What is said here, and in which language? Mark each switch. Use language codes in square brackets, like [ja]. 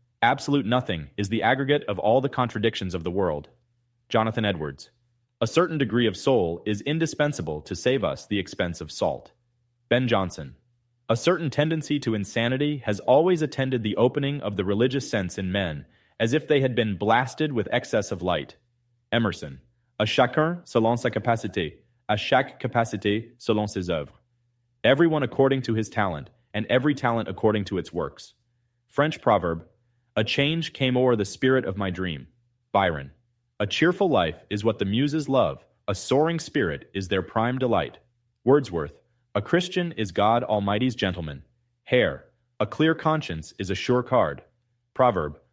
[en] Absolute nothing is the aggregate of all the contradictions of the world. Jonathan Edwards. A certain degree of soul is indispensable to save us the expense of salt. Ben Jonson. A certain tendency to insanity has always attended the opening of the religious sense in men, as if they had been blasted with excess of light. Emerson. [fr] À chacun selon sa capacité, à chaque capacité selon ses œuvres. [en] Everyone according to his talent, and every talent according to its works. French proverb, a change came o'er the spirit of my dream. Byron. A cheerful life is what the muses love, a soaring spirit is their prime delight. Wordsworth. A Christian is God Almighty's gentleman. Hare. A clear conscience is a sure card. Proverb.